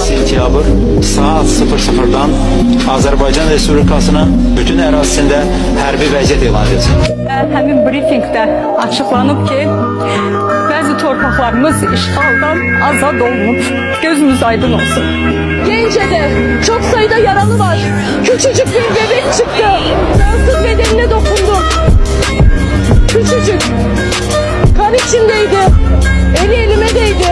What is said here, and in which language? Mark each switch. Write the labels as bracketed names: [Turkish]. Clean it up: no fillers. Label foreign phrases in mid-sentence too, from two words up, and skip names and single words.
[Azerbaijani] Oktyabr saat 00'dan Azərbaycan Respublikasının bütün ərazisində hərbi vəziyyət elan edilsin. Həmin briefingdə açıqlanıb ki, bəzi torpaqlarımız işğaldan azad olunub. Gözünüz aydın olsun. [Turkish] Gence'de çok sayıda yaralı var. Küçücük bir bebek çıktı. Fransız bedenine dokundum. Küçücük. Kan içindeydi. Eli elime değdi.